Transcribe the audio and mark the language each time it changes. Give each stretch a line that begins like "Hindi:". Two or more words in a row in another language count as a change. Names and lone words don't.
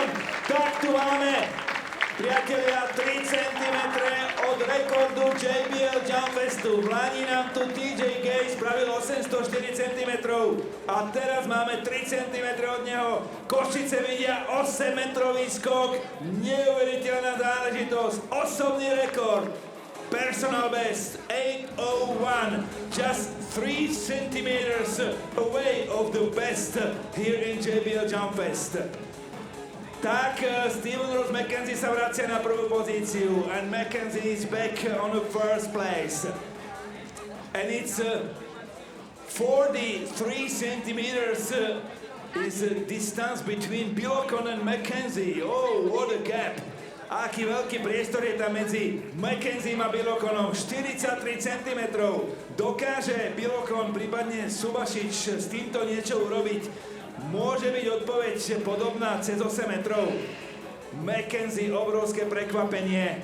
Slovak: Tak tu máme, priatelia, 3 cm od rekordu JBL Jumpfestu. V Lani nám tu TJ Gay spravil 804 cm a teraz máme 3 cm od neho. Košice vidia 8-metrový skok. Neuveriteľná záležitosť. Osobný rekord.
English: Personal best 801, just 3 centimeters away of the best here in JBL Jumpfest.
Slovak: Tak, Stephen Ross McKenzie sa vracia na prvú pozíciu
English: and McKenzie is back on the first place. And it's 43 centimeters is the distance between Bilokon and McKenzie. Oh, what a gap!
Slovak: Aký veľký priestor je tam medzi McKenziem a Bilokonom. 43 cm. Dokáže Bilokon, prípadne Subašič s týmto niečo urobiť? Môže byť odpoveď podobná cez 8 metrov. McKenzie, obrovské prekvapenie.